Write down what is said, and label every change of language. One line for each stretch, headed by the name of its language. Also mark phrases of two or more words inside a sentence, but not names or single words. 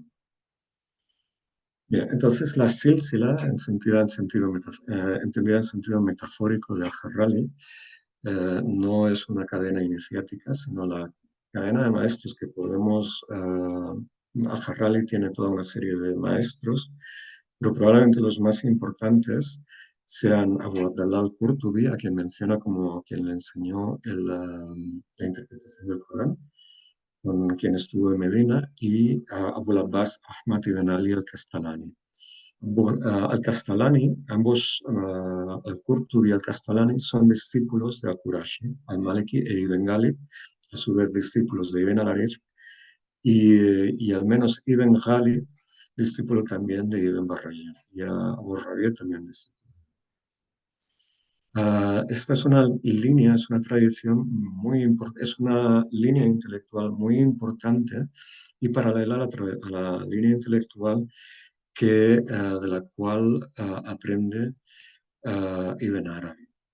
Spanish: Bien, entonces la sílsila, entendida en sentido metafórico de Al-Harrali, no es una cadena iniciática, sino la cadena de maestros que podemos... Al-Harrali tiene toda una serie de maestros, pero probablemente los más importantes sean Abu Abdallah al-Qurtubi, a quien menciona como quien le enseñó la interpretación del Corán, con quien estuvo en Medina, y Abu Abbas Ahmad ibn Ali al-Kastalani. Al-Kastalani, ambos, al-Qurtubi y al-Kastalani, son discípulos de al-Qurashi, al-Maliki e Ibn Ghalib, a su vez discípulos de Ibn al-Arif, y al menos Ibn Ghalib, discípulo también de Ibn Barrayan, y Abu Rabia también discípulo. Esta es una línea, es una tradición muy importante, es una línea intelectual muy importante y paralela a la línea intelectual de la cual aprende Ibn Arabi.